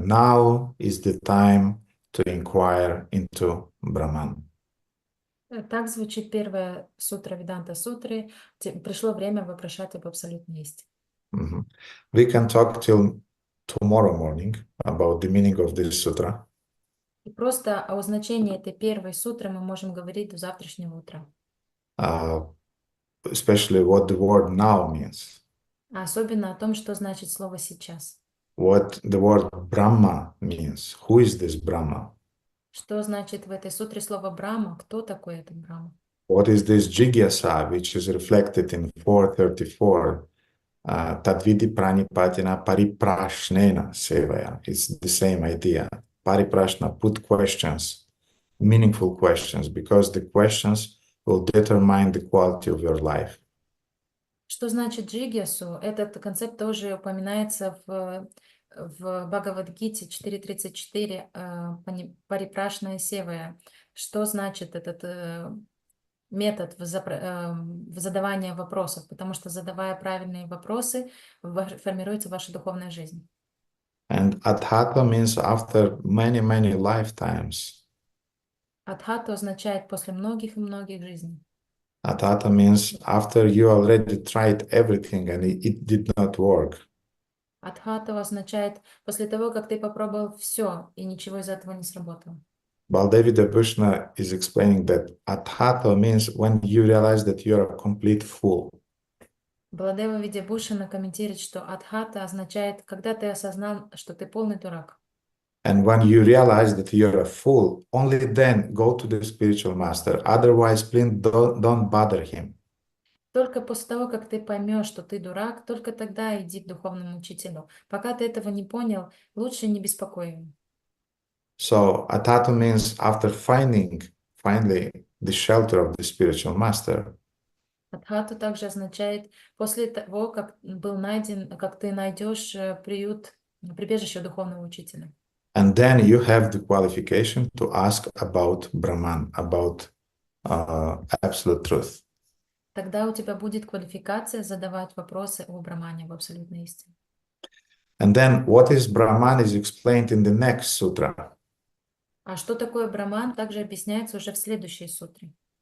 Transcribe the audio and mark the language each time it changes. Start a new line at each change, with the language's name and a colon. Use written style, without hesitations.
English: Now is the time to inquire into Brahman.
Russian: Так звучит первая сутра Веданта Сутры. Пришло время вопрошать об абсолютной истине.
English: We can talk till tomorrow morning about the meaning of this sutra.
Russian: И просто о значении этой первой сутры мы можем говорить до завтрашнего утра.
English: Especially what the word now means.
Russian: А особенно о том, что значит слово «сейчас».
English: What the word Brahma means. Who is this Brahma?
Russian: Что значит в этой сутре слово «Брахма»? Кто такой этот Брахма?
English: What is this Jigyasa, which is reflected in 434?
Sanskrit: Tadvidi pranipatina pariprashnena sevaya.
English: It's the same idea. Pariprashna, put questions, meaningful questions, because the questions will determine the quality of your life.
Russian: Что значит джигьясу? Этот концепт тоже упоминается в Бхагавад-гите 4.34
Sanskrit: парипрашная севая.
Russian: Что значит этот метод задавания вопросов? Потому что, задавая правильные вопросы, формируется ваша духовная жизнь.
English: And adhata means after many, many lifetimes.
Russian: Адхату означает после многих и многих жизней.
English: Adhata means after you already tried everything and it did not work.
Russian: Адхату означает после того, как ты попробовал все, и ничего из этого не сработало.
English: Baldevi Dabhushna is explaining that adhata means when you realize that you're a complete fool.
Russian: Баладева Видябушина комментирует, что адхата означает, когда ты осознал, что ты полный дурак.
English: And when you realize that you're a fool, only then go to the spiritual master. Otherwise, please don't bother him.
Russian: Только после того, как ты поймешь, что ты дурак, только тогда иди к духовному учителю. Пока ты этого не понял, лучше не беспокой его.
English: So, atatu means after finding finally the shelter of the spiritual master.
Russian: Адхату также означает после того, как был найден, как ты найдешь прибежище духовного учителя.
English: And then you have the qualification to ask about Brahman, about absolute truth.
Russian: Тогда у тебя будет квалификация задавать вопросы о Брахмане, об абсолютной истине.
English: And then what is Brahman is explained in the next sutra.
Russian: А что такое Браман, также объясняется уже в следующей сутре.